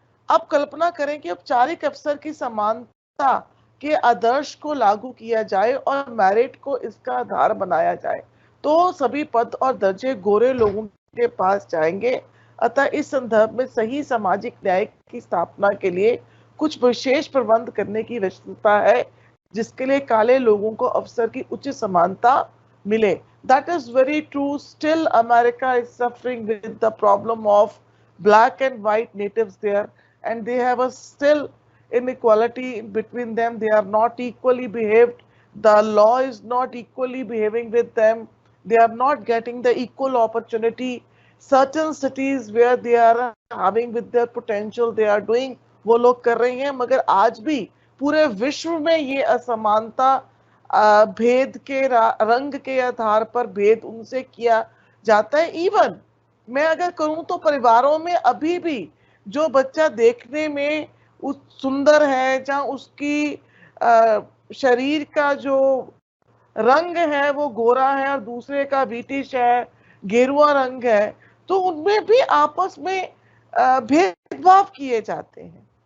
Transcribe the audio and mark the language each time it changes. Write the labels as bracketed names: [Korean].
[Hindi] अब कल्पना करें कि औपचारिक अवसर की समानता के आदर्श को लागू किया जाए और मेरिट को इसका आधार बनाया जाए तो सभी पद और दर्जे गोरे लोगों के पास जाएंगे। अतः इस संदर्भ में सही सामाजिक न्याय की स्थापना के लिए कुछ विशेष प्रबंध करने की आवश्यकता है जिसके लिए काले लोगों को अवसर की उचित समानता मिले। [English] That is very true. Still, America is suffering with the problem of black and white natives there, and they have a still inequality between them. They are not equally behaved. The law is not equally behaving with them. They are not getting the equal opportunity. Certain cities where they are having with their potential, they are doing, [Hindi] वो लोग कर रहे हैं, मगर आज भी पूरे विश्व में ये असमानता भेद के रंग के आधार पर भेद उनसे किया जाता है। इवन मैं अगर कहूं तो परिवारों में अभी भी जो बच्चा देखने में उस सुंदर है जहां उसकी शरीर का जो रंग है वो गोरा है और दूसरे का ब्रिटिश है, गेरुआ रंग है, तो उनमें भी आपस में भेदभाव किए जाते हैं।